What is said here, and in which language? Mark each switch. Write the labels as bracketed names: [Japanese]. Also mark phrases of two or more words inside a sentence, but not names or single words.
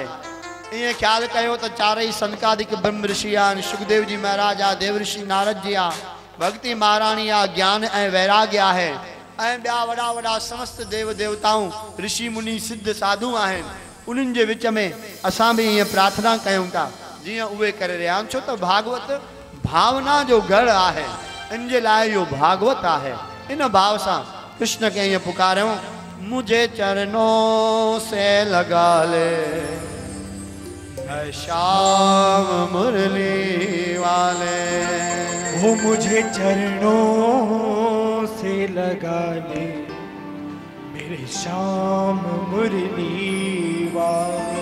[Sindhi] ये ख्याल कयो तो चारई सनकादिक ब्रह्म ऋषि आन, सुखदेव जी महाराज आ, देव ऋषि नारद जी आ, भक्ति महारानी आ, ज्ञान ए वैराग्य है, ॿिया वॾा वॾा समस्त देव देवताऊं ऋषि मुनि सिद्ध साधु आहिनि। उन्हनि जे विच में असां भी ये प्रार्थना कयूं था जीअं उहे करे रहिया आहिनि। छो तो भागवत भावना जो गढ़ है, इन जे लाइ इहो भागवत है। इन भाव सां कृष्ण के ये पुकारूं, [Hindi] मुझे चरणों से लगा ले श्याम मुरली वाले। वो मुझे चरणों से लगा ले मेरे श्याम मुरली वाले।